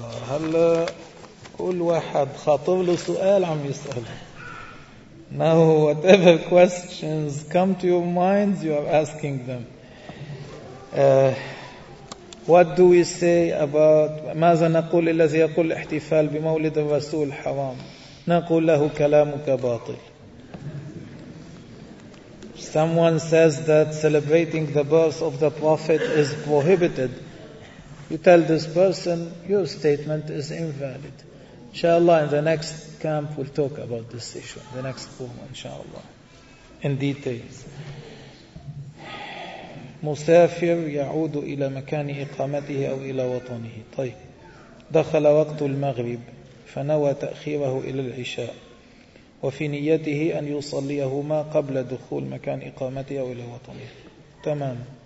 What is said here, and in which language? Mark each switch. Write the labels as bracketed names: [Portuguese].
[Arabic] هلا كل واحد خاطب له سؤال عم يسأله. [English] Now whatever questions come to your minds, you are asking them. What do we say about [Arabic] ماذا نقول الذي يقول احتفال بمولد الرسول حرام؟ نقول له كلامك باطل. [English] Someone says that celebrating the birth of the Prophet is prohibited. You tell this person, your statement is invalid. Inshallah, in the next camp, we'll talk about this issue. The next poem, inshallah, in details. [Arabic] مسافر يعود إلى مكان إقامته أو إلى وطنه. طيب. دخل وقت المغرب فنوى تأخيره إلى العشاء وفي نيته أن يصليهما قبل دخول مكان إقامته أو إلى وطنه. تمام.